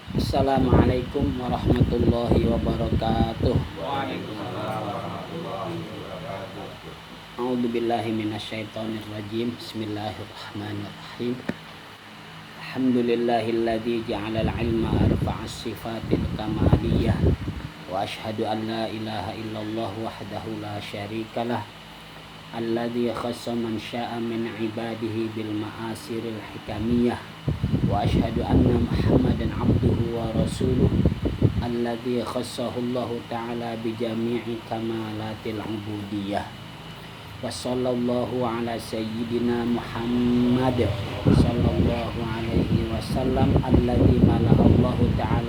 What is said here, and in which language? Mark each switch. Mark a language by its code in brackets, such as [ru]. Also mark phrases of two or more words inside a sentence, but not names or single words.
[ar] السلام عليكم ورحمة الله وبركاته. وعليكم السلام ورحمة الله وبركاته. أعوذ بالله من الشيطان الرجيم. بسم الله الرحمن الرحيم. الحمد لله الذي جعل العلم أرفع الصفات الكمالية. وأشهد أن لا إله إلا الله وحده لا شريك له. الذي خص من شاء من عباده بالمعارف الحكمية. وأشهد أن محمدا عبده ورسوله الذي خصه الله تعالى بجميع كمالات العبودية. وصلى الله على سيدنا محمد صلى الله عليه وسلم الذي ملأ الله تعالى